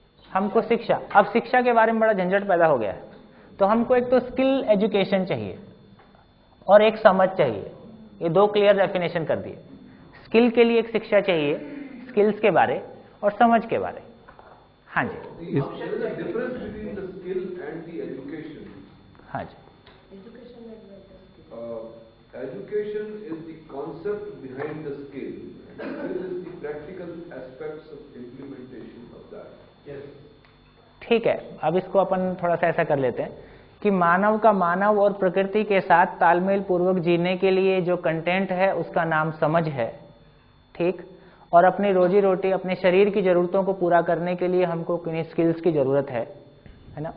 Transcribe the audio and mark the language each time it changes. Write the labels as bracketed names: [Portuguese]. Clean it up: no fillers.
[Hindi] हमको शिक्षा, अब शिक्षा के बारे में बड़ा झंझट पैदा हो गया है। तो हमको एक तो स्किल एजुकेशन चाहिए और एक समझ चाहिए। ये 2 क्लियर डेफिनेशन कर दिए। स्किल के लिए एक शिक्षा चाहिए, स्किल्स के बारे, और समझ के बारे। हाँ जी, [English] difference between the skill and the education. [Hindi] हाँ जी, [English] Education is the concept behind the skill. Skill is the practical aspects of implementation of that. Yes. [Hindi] ठीक है। अब इसको अपन थोड़ा सा ऐसा कर लेते हैं कि मानव का मानव और प्रकृति के साथ तालमेल पूर्वक जीने के लिए जो कंटेंट है उसका नाम समझ है, ठीक। और अपनी रोजी रोटी, अपने शरीर की जरूरतों को पूरा करने के लिए हमको किन्हीं स्किल्स की जरूरत है ना।